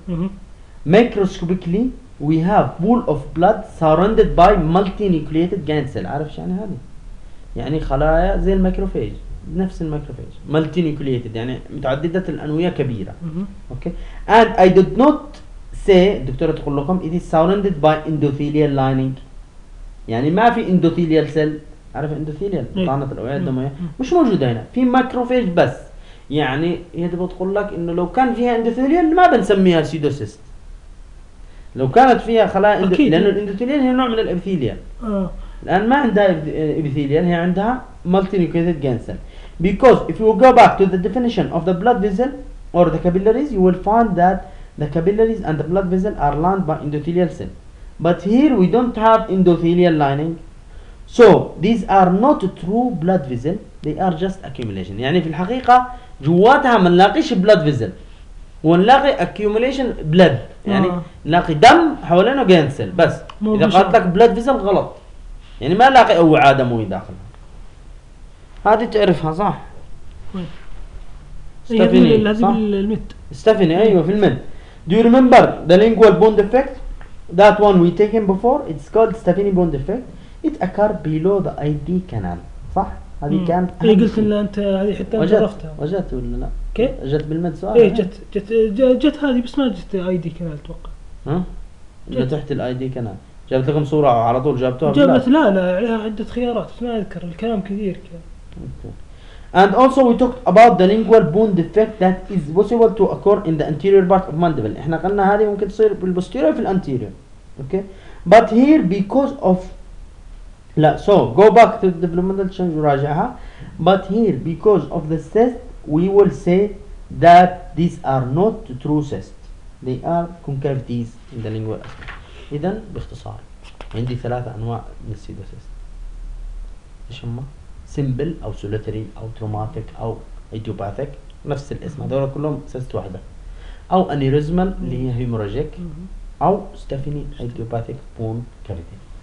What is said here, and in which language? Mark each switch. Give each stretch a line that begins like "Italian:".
English: Okay, microscopically we have pool of blood surrounded by multinucleated giant cell.
Arabic: عارف شو يعني هذا؟ يعني خلايا زي الميكروفاج، نفس الميكروفاج مالتي نيوكليتد يعني متعدده الانويه كبيره. اوكي،
English: and I do not
Arabic: سي دكتورة تقول لكم
English: it is surrounded by endothelial lining
Arabic: يعني ما في
English: endothelial cell.
Arabic: عارف endothelial طعنة الأوعية الدموية مش موجودة هنا في macrophage بس. يعني هي تبغى تقول لك انه لو كان فيها endothelial ما بنسميها pseudocyst. لو كانت فيها خلايا لانه الاندوثيليال هي نوع من الابيثيليال. الان ما عندها ابيثيليال, هي عندها مالتي نيوكليتيد جانسل.
English: Because if you go back to the definition of the blood vessel or the capillaries, you will find that the capillaries and the blood vessel are lined by endothelial cell. But here we don't have endothelial lining. So these are not true blood vessel, they are just accumulation.
Arabic: يعني في الحقيقة جواتها ما نلاقيش blood vessel.
English: ونلاقي accumulation blood.
Arabic: يعني نلاقي دم حوالينه جانسل بس. إذا قالت لك blood vessel غلط. يعني ما نلاقي أوعى دموي داخلها. هذه تعرفها صح؟ ستيفاني هذه بالمت ستيفاني ايوه في المت.
English: Do you remember the lingual bone defect? That one we taken before, it's called Stephanie bone defect. It occurred below the ID canal.
Arabic: صح؟ هذه كان اي قلت ان انت هذه حتى عرفتها وجدت ولا لا؟ كي؟ جت بالمت سؤال ايه جت هذه بس ما جت اي دي كانال اتوقع. ها؟ تحت الاي دي كانال جابت لكم صورة على طول جابتوها جابت لا لا عليها عدة خيارات بس ما اذكر الكلام كثير كان.
English: And also we talked about the lingual bone defect that is possible to occur in the anterior part of mandible.
Arabic: احنا قلنا هذه ممكن تصير في البوستيريور في الانتيريور.
English: Okay? But here because of لا so go back to the developmental change وراجعها. But here because of the cyst we will say that these are not true cysts. They are concavities in the lingual aspect.
Arabic: إذن باختصار عندي ثلاثة أنواع من السيدوسيست. إيش هما؟ سيمبل أو سولتري أو تروماتيك أو إيديوباثيك نفس الاسم هذول كلهم سيست واحدة. أو أنيروزمال اللي هي هيموراجيك أو ستيفاني إيديوباثيك بون كافيتي.